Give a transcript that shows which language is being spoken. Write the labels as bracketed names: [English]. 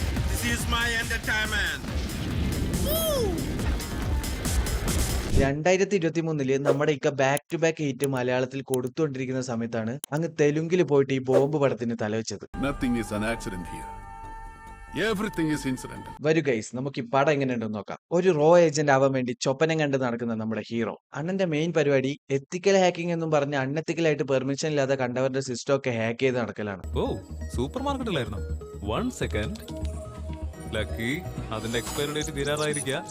[English] This is my entertainment. [Malayalam] 2023 നമ്മുടെ ഇക്ക back to back hit മലയാളത്തിൽ കൊടുത്തുകൊണ്ടിരിക്കുന്ന സമയത്താണ് അങ്ങ് തെലുങ്കിൽ പോയിട്ട് ഈ ബോംബ് പടത്തിന് തലവെച്ചത്. [English] Nothing is an accident here. Everything is incidental. [Malayalam] വരൂ ഗൈസ്, നമുക്ക് ഈ പടം എങ്ങനെയുണ്ടെന്ന് നോക്കാം. ഒരു റോ ഏജന്റ് ആവാൻ വേണ്ടി ചൊപ്പനം കണ്ട് നടക്കുന്ന നമ്മുടെ ഹീറോ അണ്ണന്റെ മെയിൻ പരിപാടി എത്തിക്കൽ ഹാക്കിംഗ് എന്നും പറഞ്ഞ് അൺഎത്തിക്കലായിട്ട് പെർമിഷൻ ഇല്ലാതെ കണ്ടവരുടെ സിസ്റ്റം ഒക്കെ ഹാക്ക് ചെയ്ത് നടക്കലാണ്. ഓ, സൂപ്പർ മാർക്കറ്റിലായിരുന്നു. 1 സെക്കൻഡ് ലക്കി, അതിന്റെ എക്സ്പയറി ഡേറ്റ് തീരാറായിരിക്കുക.